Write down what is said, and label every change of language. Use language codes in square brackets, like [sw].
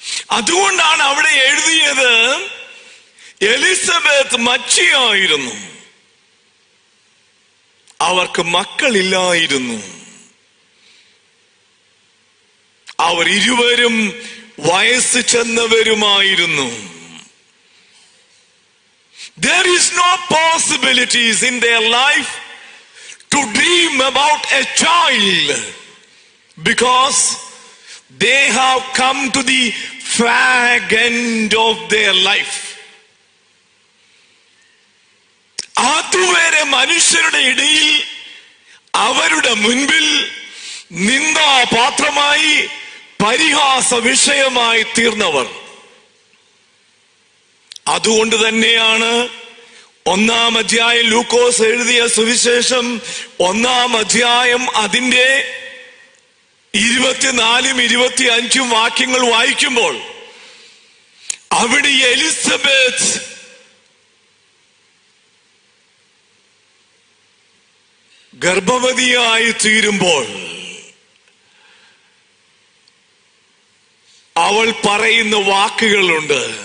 [ml] അതുകൊണ്ടാണ് അവിടെ എഴുതിയത് എലിസബത്ത് മച്ചിയായിരുന്നു, അവർക്ക് മക്കളില്ലായിരുന്നു. അവർ ഇരുവരും വയസ്സ് ചെന്നവരുമായിരുന്നു. [en] There is no possibilities in their life to dream about a child because they have come to the fag end of their life. [ml] അതുവരെ മനുഷ്യരുടെ ഇടയിൽ അവരുടെ മുൻപിൽ നിന്ദാപാത്രമായി പരിഹാസ വിഷയമായി തീർന്നവർ. അതുകൊണ്ട് തന്നെയാണ് 1-ാം അധ്യായം ലൂക്കോസ് എഴുതിയ സുവിശേഷം 1-ാം അധ്യായം അതിന്റെ 24-ഉം 25-ഉം വാക്യങ്ങൾ വായിക്കുമ്പോൾ അവിടെ എലിസബത്ത് ഗർഭവതിയായി തീരുമ്പോൾ അവൾ പറയുന്ന വാക്കുകളുണ്ട്.